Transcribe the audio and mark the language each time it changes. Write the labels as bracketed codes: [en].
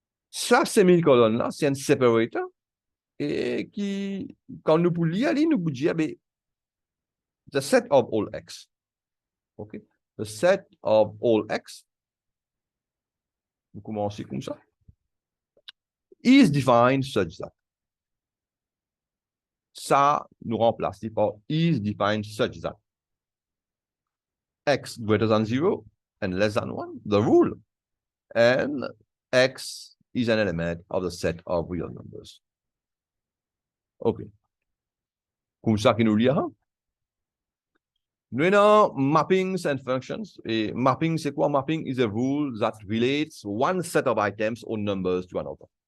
[fr] Ça, semicolon-là, c'est un separator et qui, quand nous pouvons lire, nous pouvons dire, [en] the set of all X. [fr] OK? [en] The set of all X, [fr] nous commençons comme ça, [en] is defined such that. [fr] Ça nous remplace par [en] is defined such that. X greater than 0 and less than 1, the rule. And X is an element of the set of real numbers. OK. [fr] Comme ça que nous lirons. Nous avons [en] mappings and functions. [fr] Et mapping, c'est quoi? [en] Mapping is a rule that relates one set of items or numbers to another.